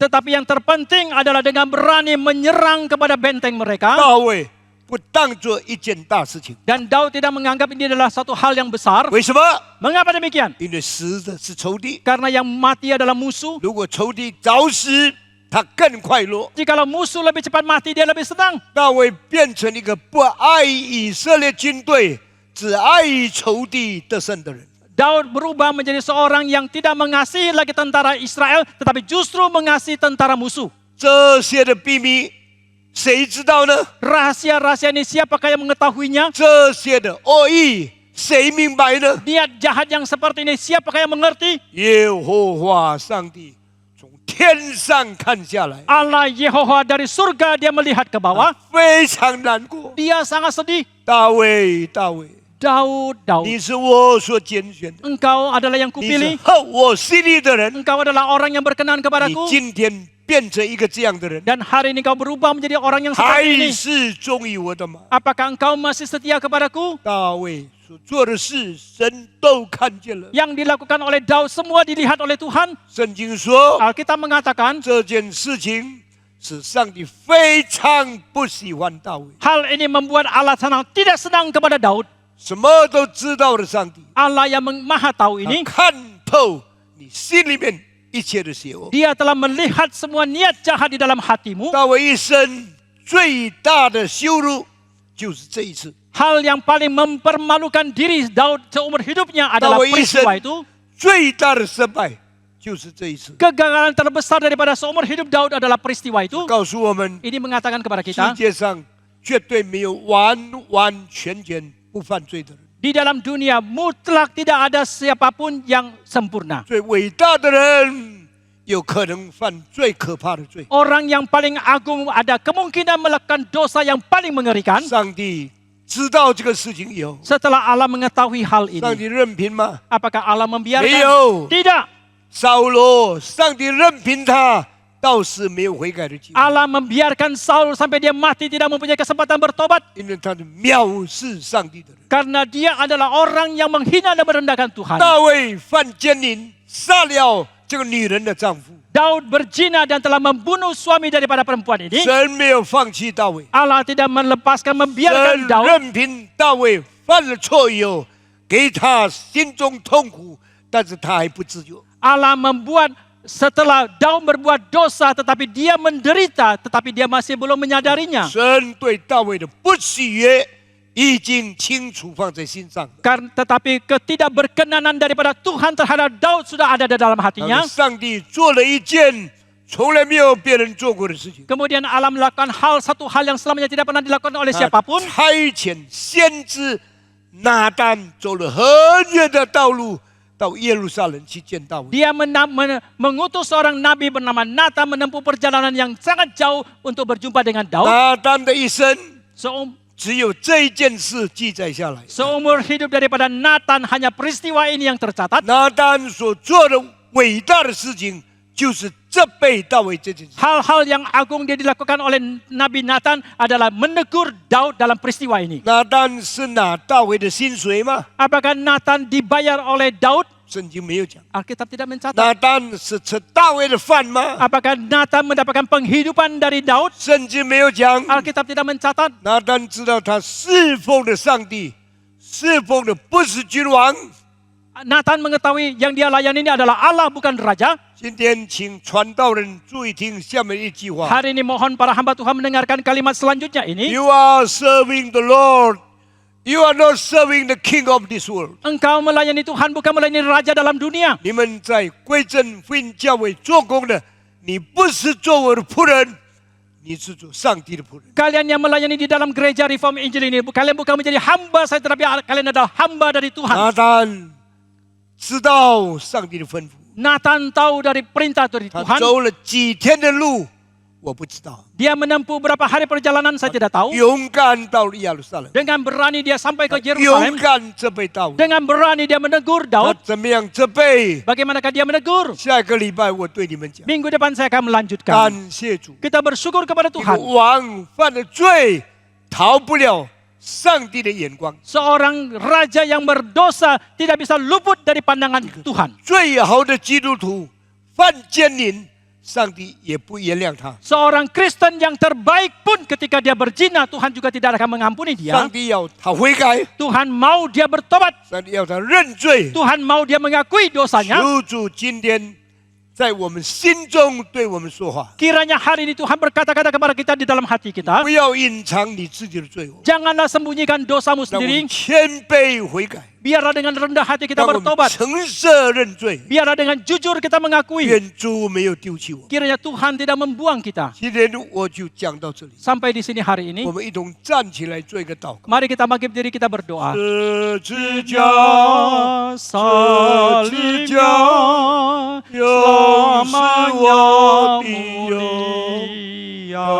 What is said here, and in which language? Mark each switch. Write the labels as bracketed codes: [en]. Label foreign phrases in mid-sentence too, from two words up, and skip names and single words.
[id] Tetapi yang terpenting adalah dengan berani menyerang kepada benteng mereka. [zh] 大卫不当做一件大事情， [id] Dan Daud tidak menganggap ini adalah satu hal yang besar. [zh] 为什么？ [id] Mengapa demikian? [zh] 因为死的是仇敌， [id] Karena yang mati adalah musuh. [zh] 如果仇敌早死，他更快乐。 [id] Jikalau musuh lebih cepat mati, dia lebih senang. [zh] 大卫变成一个不爱以色列军队，只爱仇敌得胜的人。 [id] Daud berubah menjadi seorang yang tidak mengasihi lagi tentara Israel, tetapi justru mengasihi tentara musuh. [zh] 这些的秘密，谁知道呢？ [id] Rahasia-rahasia ini siapakah yang mengetahuinya? [zh] 这些的恶意，谁明白呢？ [id] Niat jahat yang seperti ini siapakah yang mengerti? [zh] 耶和华上帝从天上看下来， [id] Allah Yehowa dari surga dia melihat ke bawah. [zh] 非常难过。 [id] Dia sangat sedih. [zh] 大卫，大卫， [id] Daud, [zh] 你 [id] Daud, [zh] 是我所拣选的， [id] engkau adalah yang [zh] 你是 [id] kupilih. [zh] 合我心意的人。 [id] Engkau adalah orang yang berkenan [zh] 你 [id] kepadaku. [zh] 今天变成一个这样的人， [id] Dan hari ini kau berubah menjadi orang yang [zh] 还 [id] seperti ini. [zh] 是忠于我的吗？ [id] Apakah engkau masih setia kepadaku? [zh] 大卫所做的事，神都看见了。 [id] Yang dilakukan oleh Daud semua dilihat oleh Tuhan. [zh] 圣经说， [id] Alkitab mengatakan [zh] 这件事情使上帝非常不喜欢大卫。 [id] Hal ini membuat Allah tidak senang kepada Daud. [zh] 什么都知道的上帝， [id] Allah yang maha tahu [zh] 他 [id] ini, [zh] 看透你心里面一切的邪恶。 [id] Dia telah melihat semua niat jahat di dalam hatimu. [zh] 大卫一生最大的羞辱就是这一次。 [id] Hal yang paling mempermalukan diri Daud seumur hidupnya adalah Daud peristiwa itu. [zh] 最大的失败就是这一次。 [id] Kegagalan terbesar daripada seumur hidup Daud adalah peristiwa itu. [zh] 告诉我们， [id] Ini mengatakan kepada [zh] 世 [id] kita, [zh] 界上绝对没有完完全全不犯罪的人。 [id] di dalam dunia mutlak tidak ada siapapun yang sempurna. [zh] 最伟大的人有可能犯最可怕的罪。 [id] Orang yang paling agung ada kemungkinan melakukan dosa yang paling mengerikan. [zh] 上帝知道这个事情以后， [id] Setelah Allah mengetahui hal [zh] 上 [id] ini, [zh] 帝任凭吗？ [id] apakah Allah [zh] 没 [id] membiarkan? [zh] 有。 [id] Tidak. [zh] 扫罗，上帝任凭他，倒是没有悔改的机会， [id] Allah membiarkan Saul sampai dia mati tidak mempunyai kesempatan bertobat. [zh] 因为他是藐视上帝的人。 [id] Karena dia adalah orang yang menghina dan merendahkan Tuhan. [zh] 大卫犯奸淫，杀了这个女人的丈夫， [id] Daud berzina dan telah membunuh suami daripada perempuan ini. [zh] 神没有放弃大卫， [id] Allah tidak melepaskan, [zh] 神 [id] membiarkan Daud. [zh] 任凭大卫犯了错以后，给他心中痛苦，但是他还不自由。 [id] Allah membuat setelah Daud berbuat dosa tetapi dia menderita tetapi dia masih belum menyadarinya. [zh] 神对大卫的不喜悦已经清楚放在心上了。 [id] Tetapi ketidakberkenanan daripada Tuhan terhadap Daud sudah ada di dalam [zh] 但 [id] hatinya. [zh] 是上帝做了一件从来没有别人做过的事情， [id] Kemudian Allah melakukan satu hal yang selamanya tidak pernah dilakukan oleh [zh] 他 [id] siapapun. [zh] 差遣先知拿单走了很远的道路到耶路撒冷去见大卫。 [id] Dia mengutus seorang nabi bernama Natan menempuh perjalanan yang sangat jauh untuk berjumpa dengan Daud. [zh] 拿单的一生 只有这一件事记载下来。 [id] Seumur hidup daripada Natan hanya peristiwa ini yang tercatat. [zh] 拿单所做的伟大的事情，就是责备大卫这件事。 [id] Hal-hal yang agung dia dilakukan oleh Nabi Natan adalah menegur Daud dalam peristiwa ini. [zh] 拿单是拿大卫的薪水吗？ [id] Apakah Natan dibayar oleh Daud? [zh] 圣经没有讲。 [id] Alkitab tidak mencatat. [zh] 拿单是吃大卫的饭吗？ [id] Apakah Natan mendapatkan penghidupan dari Daud? [zh] 圣经没有讲。 [id] Alkitab tidak mencatat. [zh] 拿单知道他侍奉的上帝，侍奉的不是君王。 [id] Natan mengetahui yang dia layani ini adalah Allah bukan raja. [zh] 今天请传道人注意听下面一句话 [id] Hari ini mohon para hamba Tuhan mendengarkan kalimat selanjutnya ini. [en] ：You are serving the Lord, you are not serving the King of this world。 [id] Engkau melayani Tuhan bukan melayani raja dalam dunia. [zh] 你们在归正福音教会做工的，你不是做我的仆人，你是做上帝的仆人。 [id] Kalian yang melayani di dalam gereja Reform Injil ini, kalian bukan menjadi hamba saya, tetapi kalian adalah hamba dari Tuhan. [zh] 拿单知道上帝的吩咐， [id] Natan tahu dari perintah dari [zh] 他 [id] Tuhan. [zh] 走了几天的路，我不知道。 [id] Dia menempuh berapa hari perjalanan saya tidak tahu. [zh] 勇敢到了耶路撒冷， [id] Dengan berani dia sampai ke [zh] 勇 [id] Yerusalem. [zh] 敢责备大卫。 [id] Dengan berani dia menegur [zh] 他 [id] Daud. [zh] 怎么样责备？ [id] Bagaimanakah dia menegur? [zh] 下一个礼拜我对你们讲。 [id] Minggu depan saya akan melanjutkan. [zh] 感谢主， [id] Kita bersyukur kepada [zh] 一个 [id] Tuhan. [zh] 王犯了罪，逃不了上帝的眼光。 [id] Seorang raja yang berdosa tidak bisa luput dari pandangan Tuhan. [zh] 最好的基督徒犯奸淫，上帝也不原谅他。 [id] Seorang Kristen yang terbaik pun ketika dia berzina, Tuhan juga tidak akan mengampuni [zh] 上 [id] dia. [zh] 帝要他悔改， [id] Tuhan mau dia bertobat. [zh] 上帝要他认罪。 [id] Tuhan mau dia mengakui dosanya. [zh] 求主今天在我们心中对我们说话， [id] Kiranya hari ini Tuhan berkata-kata kepada kita di dalam hati kita. [zh] 不要隐藏你自己的罪恶， [id] Janganlah sembunyikan dosamu [zh] 让我 [id] sendiri. [zh] 们谦卑悔改， [id] Biarlah dengan rendah hati kita [zh] 让我们 [id] bertobat. [zh] 诚实认罪。 [id] Biarlah dengan jujur kita mengakui. [zh] 愿主没有丢弃我。 [id] Kiranya Tuhan tidak membuang kita. [zh] 今天我就讲到这里， [id] Sampai di sini hari ini. [zh] 我们一同站起来做一个祷告。 [id] Mari kita bangkit diri kita berdoa. [zh] 十字架 [id] Salibnya [zh] 又是我的 [id] mulia,